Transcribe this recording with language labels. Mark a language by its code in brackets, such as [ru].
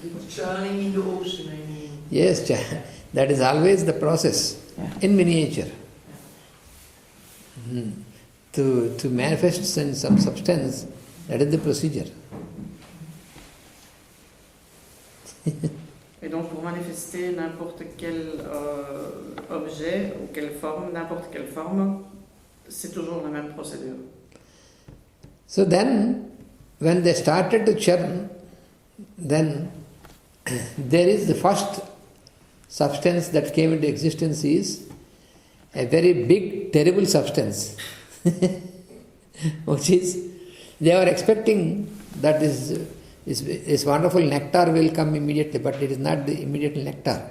[en] Churning in the ocean, I mean. Yes, that is always the process in miniature. To manifest some substance, that is the procedure. [fr] Et donc pour manifester n'importe quel objet ou n'importe quelle forme, c'est toujours la même procédure. [en] So then, when they started to churn, then there is the first substance that came into existence is a very big, terrible substance, which is, they were expecting that this wonderful nectar will come immediately, but it is not the immediate nectar.